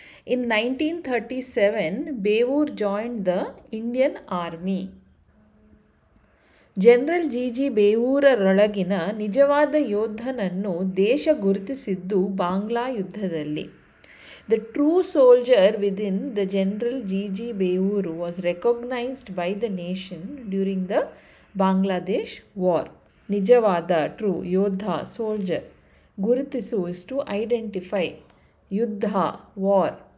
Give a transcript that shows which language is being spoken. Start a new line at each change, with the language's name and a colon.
English: In 1937, Bevoor joined the Indian Army.
Kannada: General G ಬೇವೂರರೊಳಗಿನ ನಿಜವಾದ ಯೋಧನನ್ನು ದೇಶ ಗುರುತಿಸಿದ್ದು ಬಾಂಗ್ಲಾ ಯುದ್ಧದಲ್ಲಿ.
English: The true soldier within the General G. Bevoor was recognized by the nation during the Bangladesh War. ನಿಜವಾದ, true, ಯೋಧ, soldier, ಗುರುತಿಸು is to identify, ಯುದ್ಧ, war.